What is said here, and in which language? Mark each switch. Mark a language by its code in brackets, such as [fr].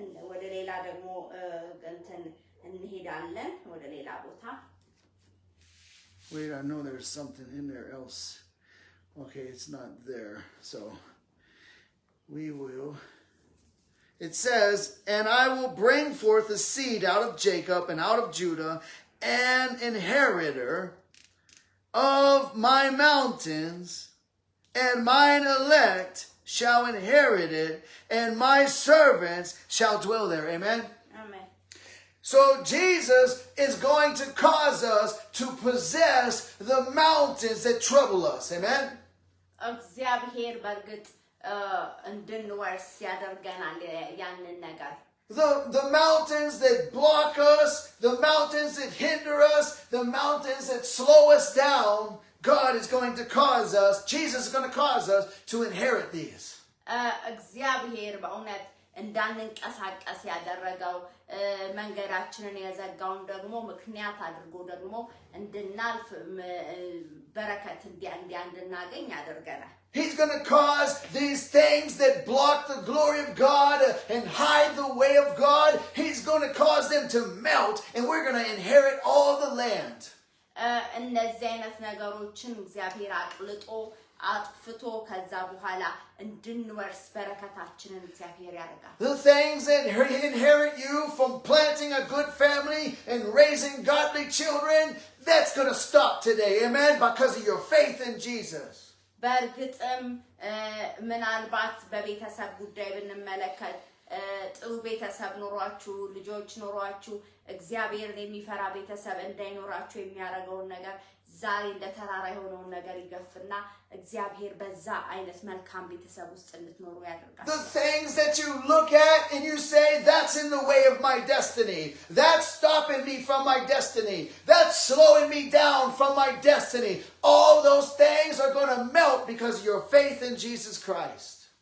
[am] ወደ ሌላ ደግሞ እንትን እንሄዳለን ወደ ሌላ ቦታ [en] Wait, I know there's something in there else. Okay, it's not there. So we will. It says, And I will bring forth a seed out of Jacob and out of Judah, an inheritor of my mountains, and mine elect shall inherit it, and my servants shall dwell there. Amen? Amen. So Jesus is going to cause us to possess the mountains that trouble us. Amen? [am] እግዚአብሔር በርግጥ እንድንወርስ ያደርገናል ያንን ነገር [en] The mountains that block us, the mountains that hinder us, the mountains that slow us down, God is going to cause us, Jesus is going to cause us to inherit these. [am] እግዚአብሔር በእውነት እንዳንንቀሳቀስ ያደረገው መንገዳችንን የዘጋውን ደግሞ ምክንያት አድርጎ ደግሞ እንድናልፍ በረከት እንድናገኝ ያደርገናል [en] He's going to cause these things that block the glory of God and hide the way of God. He's going to cause them to melt and we're going to inherit all the land. [am] እነዚህ አይነት ነገሮችን እግዚአብሔር አቅልጦ አጥፍቶ ከዛ በኋላ እንድንወርስ በረከታችንን እግዚአብሔር ያደርጋል። [en] The things that inherit you from planting a good family and raising godly children, that's going to stop today. Amen? Because of your faith in Jesus. [am] በእርግጥም ምናልባት በቤተሰብ ጉዳይ ብንመለከት ጥሩ ቤተሰብ ኖሯችሁ ልጆች ኖሯችሁ እግዚአብሔርን የሚፈራ ቤተሰብ እንዳይኖራችሁ የሚያደርገውን ነገር ዛሬ እንደ ተራራ የሆነውን ነገር ይገፍና እግዚአብሔር በዛ አይነት መልካም ቤተሰብ ውስጥ እንድትኖሩ ያደርጋል። [en] The things that you look at and you say, that's in the way of my destiny. That's stopping me from my destiny. That's slowing me down from my destiny. All those things are going to melt because of your faith in Jesus Christ.